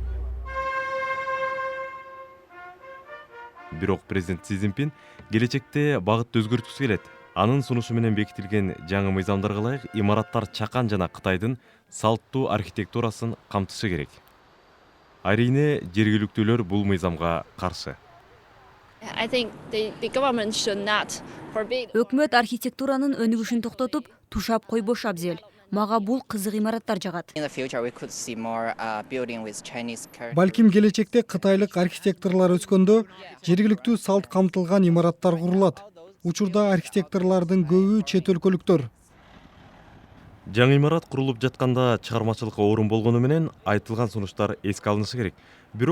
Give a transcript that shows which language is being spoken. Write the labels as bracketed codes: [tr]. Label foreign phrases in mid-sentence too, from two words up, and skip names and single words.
[ky] Бирок президент Си Цзиньпин келечекте багытты өзгөрткүсү келет. Анын сунушу менен бекитилген жаңы мыйзамдарга ылайык имараттар чакан жана Кытайдын салттуу архитектурасын камтышы керек. Айрине жергиликтүүлөр бул мыйзамга каршы. [en] I think the government should not forbid. [ky] Өкмөт архитектуранын өнүгүшүн токтотуп, тушап койбош абзел. Мага бул кызык имараттар жагат. [en] In the future, we could see more building with Chinese character. [ky] Балким келечекте кытайлык архитекторлор өскөндө жергиликтүү салт камтылган имараттар курулат. Учурда архитекторлордун көбү чет өлкөлүктөр. Жаңы имарат курулуп жатканда чыгармачылыкка орун болгону менен айтылган сунуштар эске алынышы керек.